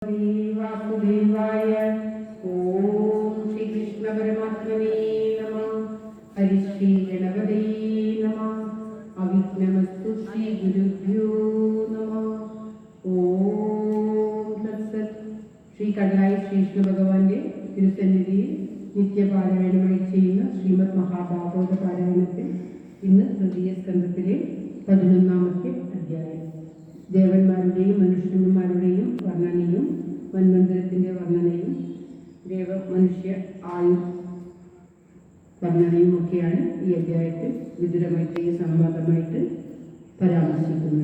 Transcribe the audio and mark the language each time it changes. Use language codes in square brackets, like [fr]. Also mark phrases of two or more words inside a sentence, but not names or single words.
[sa] वासुदेवाय ओम श्री कृष्ण परमात्मने नमः। हरि श्री गणपते नमः। अविघ्नमस्तु श्री गुरुभ्यो नमः। ओम तत्सत्। [ml] ശ്രീ കടലായി ശ്രീകൃഷ്ണ ഭഗവാന്റെ തിരുസന്നിധിയിൽ നിത്യപാരായണമായി ചെയ്യുന്ന ശ്രീമദ് മഹാഭാഗവത പാരായണത്തിൽ ഇന്ന് തൃതീയ സ്കന്ധത്തിലെ 11ാമത്തെ അധ്യായം. ദേവന്മാരുടെയും മനുഷ്യന്മാരുടെയും വർണ്ണനയും മന്വന്തരത്തിന്റെ വർണ്ണനയും മനുഷ്യ ആയു വർണ്ണനയും ഒക്കെയാണ് ഈ അധ്യായത്തിൽ വിദുരമായിട്ട് സംവാദമായിട്ട് പരാമർശിക്കുന്നത്.